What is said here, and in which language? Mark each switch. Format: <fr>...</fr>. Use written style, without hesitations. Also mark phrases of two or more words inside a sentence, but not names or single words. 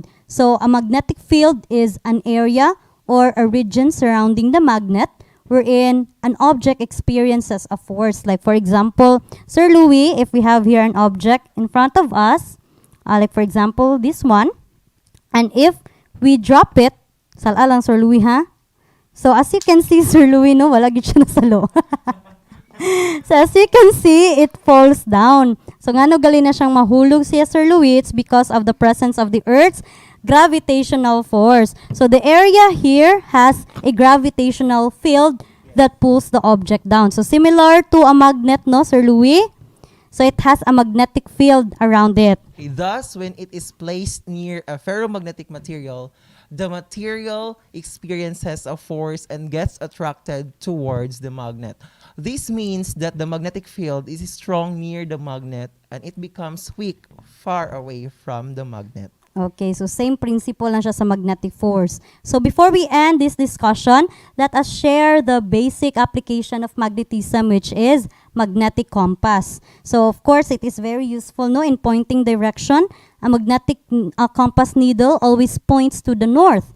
<en>So a magnetic field is an area or a region surrounding the magnet wherein an object experiences a force. Like for example, Sir Louis, if we have here an object in front of us, like for example, this one, and if we drop it,</en> <hil>sala lang Sir Louis, ha?</hil> <en>So as you can see, Sir Louis,</en> <hil>no, wala gid siya nasalo.</hil> <en>So as you can see, it falls down. So</en> <hil>nga no gali na siyang mahulog siya,</hil> <en>Sir Louis, it's because of the presence of the Earth's gravitational force. So the area here has a gravitational field that pulls the object down. So similar to a magnet, no, Sir Louis? So it has a magnetic field around it. Thus, when it is placed near a ferromagnetic material, the material experiences a force and gets attracted towards the magnet. This means that the magnetic field is strong near the magnet and it becomes weak far away from the magnet. Okay, so same principle</en> <hil>lang siya sa</hil> <en>magnetic force. So before we end this discussion, let us share the basic application of magnetism, which is magnetic compass. So of course, it is very useful, no, in pointing direction. A magnetic compass needle always points to the north.</en>